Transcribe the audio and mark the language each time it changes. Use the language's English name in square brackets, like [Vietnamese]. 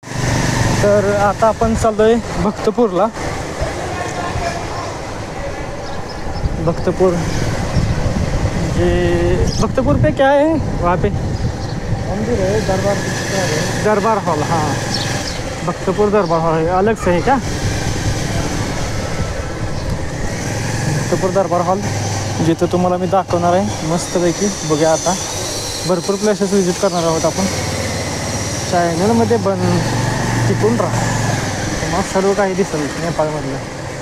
[Marathi] तर आता आपण चाललोय भक्तपूरला. [Hindi] भक्तपुर ये भक्तपुर पे क्या है वहाँ पे? मंदिर है, दरबार हॉल. हाँ, भक्तपुर दरबार हॉल है, अलग से है क्या? [Marathi] भक्तपुर दरबार हॉल जिथं तुम्हाला मी दाखवणार आहे मस्तपैकी. बघूया आता भरपूर प्लेसेस विजिट करणार आहोत आपण. चॅनलमध्ये टिकून राहा, तुम्हाला सर्व काही दिसेल नेपाळमधलं.